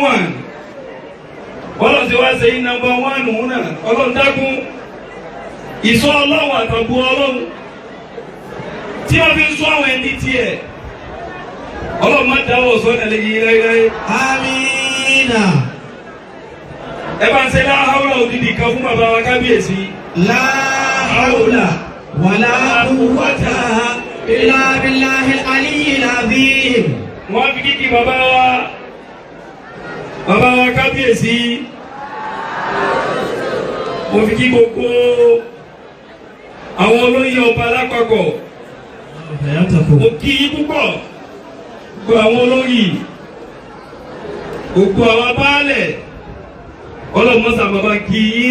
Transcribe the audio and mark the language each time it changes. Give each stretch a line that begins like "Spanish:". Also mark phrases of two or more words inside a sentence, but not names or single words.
Yoruba: 1 ọlọ́run ti wá ṣe yín nọ́mbà 1 òun náà ọlọ́run dákun ìṣọ́ ọlọ́run àtàbù ọlọ́run tí wọ́n fi ń sọ àwọn ẹni tiẹ̀ ọlọ́run má dáwọ́ sọ́nà lè yí láíláí. Amina. ẹ bá ń ṣe láhàúlà òdìdí kan fún bàbá wa kábíyèsí.
Arabic: لا حول ولا قوة إلا بالله العلي العظيم.
Yoruba: wọ́n fi kíkì bàbá wa kábíyèsí. mo fi kí gbogbo àwọn olóyè ọba lápapọ̀. mo kí yín púpọ̀ gbogbo àwọn olóyè gbogbo àwọn baálẹ̀ ọlọ́mọ́sà bàbá kí yín.